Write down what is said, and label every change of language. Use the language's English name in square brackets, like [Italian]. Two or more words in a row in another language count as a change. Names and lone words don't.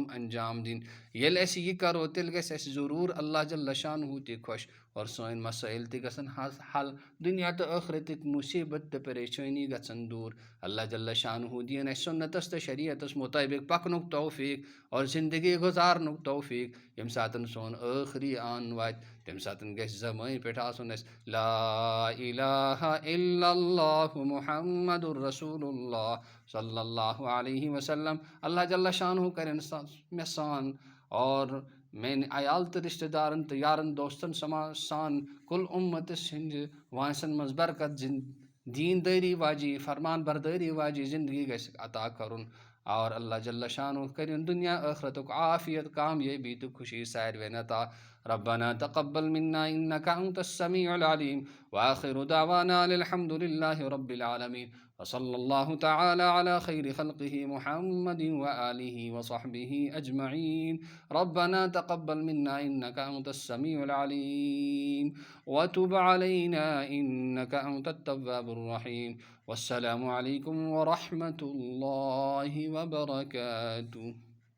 [Kashmiri] انجام دِنۍ ییٚلہِ أسۍ یہِ کَرو تیٚلہِ گژھِ اَسہِ ضروٗر [Arabic] اللہ جل شانہ [Kashmiri] تہِ خۄش اور سٲنۍ مسٲیِل تہِ گژھن حل دُنیا تہٕ ٲخرتٕکۍ مُصیٖبت تہٕ پریشٲنی گژھن دوٗر [Arabic] اللہ جل شانہ [Kashmiri] دِیِن اَسہِ سُنتَس تہٕ شریعتَس مُطٲبِق پَکنُک توفیٖق اور زندگی گُزارنُک توفیٖق ییٚمہِ ساتہٕ سون ٲخری آن واتہِ تَمہِ ساتہٕ گژھِ زبٲنۍ پٮ۪ٹھ آسُن اَسہِ [Arabic] لا الہ الا اللہ محمد الرسول اللہ صلی اللہ علیہ وسلم اللہ جل شانہ [Kashmiri] کَرن مےٚ سان اور میٛانہِ عیال تہٕ رِشتہٕ دارَن تہٕ یارَن دوستَن سان کُل اُمتَس ہِنٛدِ وٲنٛسَن منٛز برکت دیٖندٲری واجی فرمان بردٲری واجی زندگی گژھِ عطا کَرُن اور [Arabic] اللہ جل شانہ [Kashmiri] کٔرِن دُنیا ٲخرتُک عافیت کامیٲبی تہٕ خوشی ساروِین عطا [Arabic] ربنا تقبل منا انك انت السميع العليم واخر دعوانا الحمد لله رب العالمين وصلى الله تعالى على خير خلقه محمد وآله وصحبه أجمعين ربنا تقبل منا إنك أنت السميع العليم وتب علينا إنك أنت التواب الرحيم والسلام عليكم ورحمة الله وبركاته.